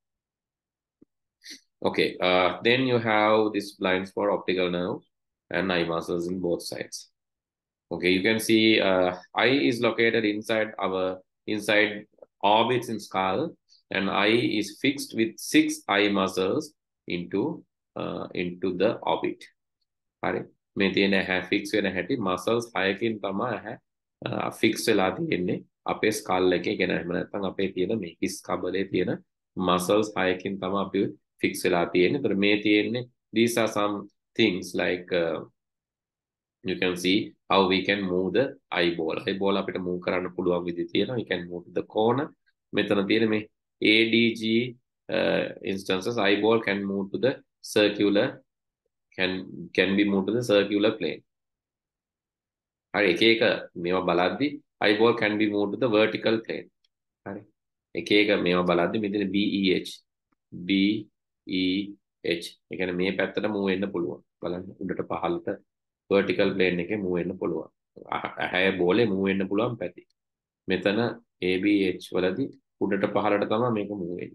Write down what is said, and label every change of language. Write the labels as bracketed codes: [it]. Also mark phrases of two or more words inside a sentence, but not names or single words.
[en] Okay, then you have this blind spot, optical nerve and eye muscles in both sides. Okay, you can see eye is located inside orbits in skull, and eye is fixed with 6 eye muscles into the orbit. Right? [si] මේ තියෙන ඇහැ ෆික්ස් වෙන හැටි මසල්ස් 6කින් තමයි ඇහැ ෆික්ස් වෙලා තියෙන්නේ අපේ ස්කල් එකේ. කියන එහෙම නැත්නම් අපේ තියෙන මේ හිස් කබලේ තියෙන මසල්ස් 6කින් තමයි අපි ෆික්ස් වෙලා තියෙන්නේ. ඒතර මේ තියෙන්නේ [en] these are some things like you can see how we can move the eyeball. [si] Eyeball අපිට move කරන්න පුළුවන් විදිහ තියෙනවා. [en] We can move to the corner. [si] මෙතන තියෙන මේ [en] ADG instances, eyeball can move to the circular, can be moved to the circular plane. [si] හරි එක එක මේවා බලද්දි [en] eyeball can be moved to the vertical plane. [si] හරි එක එක මේවා බලද්දි මෙතන BEH ඒ කියන්නේ මේ පැත්තට move වෙන්න පුළුවන්. බලන්න උඩට පහළට [en] vertical plane [si] එකේ move වෙන්න පුළුවන්. ඇහැ බෝලේ move වෙන්න පුළුවන් පැති. මෙතන ABH වලදී උඩට පහළට තමයි මේක move වෙන්නේ.